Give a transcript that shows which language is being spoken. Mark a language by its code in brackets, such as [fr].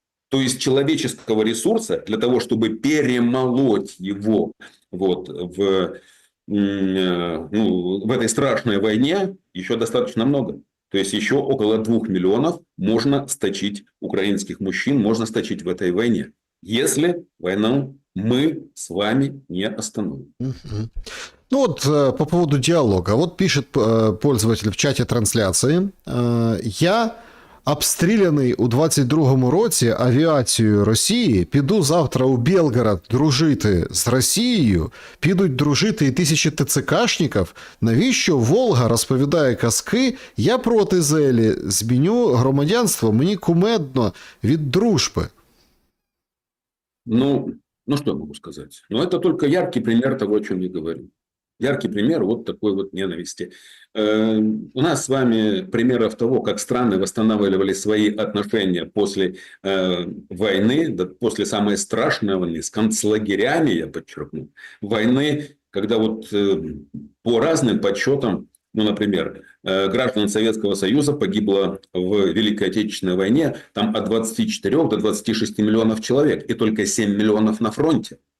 [ru] То есть человеческого ресурса для того, чтобы перемолоть его вот в этой страшной войне, еще достаточно много. То есть еще около 2 миллионов можно сточить украинских мужчин, можно сточить в этой войне, если войну мы с вами не остановим. Мгм. Ну вот по поводу диалога. Вот пишет пользователь [uk] в чаті трансляції. Я обстріляний у 22-му році авіацією Росії, піду завтра у Белгород дружити з Росією, підуть дружити і тисячі ТЦКшників. Навіщо Волга розповідає казки? Я проти Зелі, зміню громадянство, мені кумедно від дружби. [ru] Ну, что я могу сказать? Ну, это только яркий пример того, о чем я говорю. Яркий пример вот такой вот ненависти. У нас с вами примеров того, как страны восстанавливали свои отношения после войны, да, после самой страшной войны, с концлагерями, я подчеркну, войны, когда вот по разным подсчетам, ну, например, граждан Советского Союза погибло в Великой Отечественной войне там от 24 до 26 миллионов человек, и только 7 миллионов на фронте.